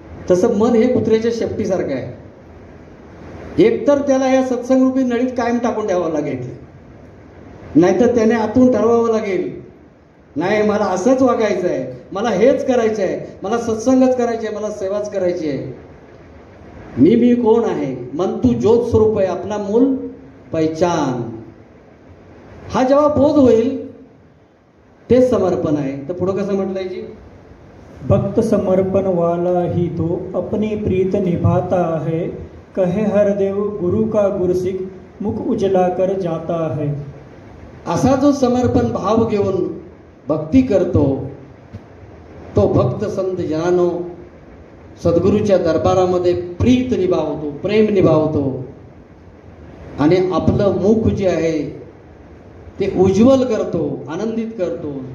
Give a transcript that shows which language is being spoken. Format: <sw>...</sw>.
<mr>तसं मन हे कुत्र्याच्या शेपटीसारखं आहे. एकतर त्याला या सत्संगरूपी नळीत कायम टाकून ठेवावं लागेल, नाहीतर त्याने आतून ठरवावं लागेल नाही मला असंच वागायचं आहे, मला हेच करायचं आहे, मला सत्संगच करायचे आहे, मला सेवाच करायची आहे. मी कोण आहे. मन तू ज्योत स्वरूप आहे, आपला मूल पहिचान. हा जेव्हा बोध होईल ते समर्पण आहे. तर पुढं कसं म्हटलंय जी,</mr> <hi>भक्त समर्पण वाला ही तो अपनी प्रीत निभाता है, कहे हर देव गुरु का गुरसिख मुख उजला कर जाता है.</hi> <mr>असा जो समर्पण भाव घेऊन भक्ती करतो तो भक्त संत जनानो सद्गुरूच्या दरबारामध्ये प्रीत निभावतो, प्रेम निभावतो. आणि आपलं मुख जे आहे ते उज्ज्वल करतो, आनंदित करतो.</mr>